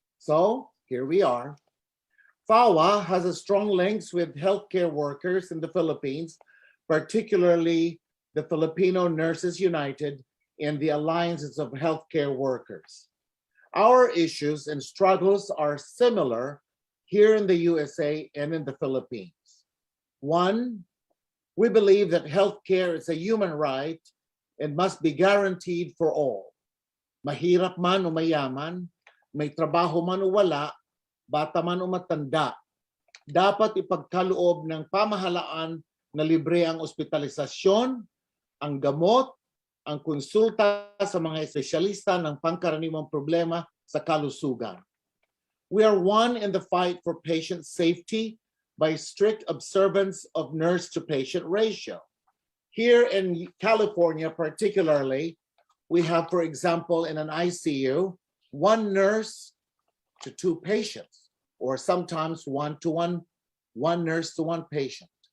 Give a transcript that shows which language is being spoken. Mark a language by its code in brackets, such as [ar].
[en] So here we are. FAWA has a strong links with healthcare workers in the Philippines, particularly the Filipino Nurses United and the Alliances of Healthcare Workers. Our issues and struggles are similar here in the USA and in the Philippines. One, we believe that healthcare is a human right and must be guaranteed for all. [tl] Mahirap man o mayaman, may trabaho man o wala, bata man o matanda, dapat ipagkaloob ng pamahalaan na libre ang ospitalisasyon, ang gamot, ang konsulta sa mga espesyalista ng pangkaraniwang problema sa kalusugan. [en] We are one in the fight for patient safety by strict observance of nurse-to-patient ratio. Here in California particularly, we have, for example, in an ICU, 1 nurse to 2 patients, or sometimes 1 nurse to 1 patient.